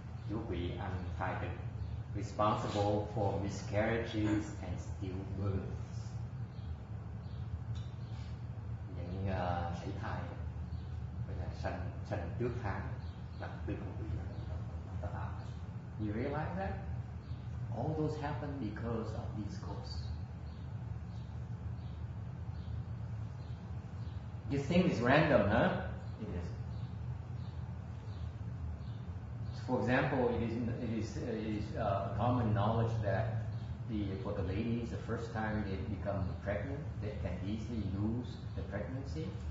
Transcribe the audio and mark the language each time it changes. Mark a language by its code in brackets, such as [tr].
[vi] Chú quỷ ăn thai thực, [en] responsible for miscarriages and stillbirths. [vi] Những sảy thai với là sanh trước tháng là từ con quỷ nó tạo. [en] You realize that? All those happen because of these ghosts. You think it's random, huh? It is. For example, it is common knowledge that for the ladies, the first time they become pregnant, they can easily lose the pregnancy.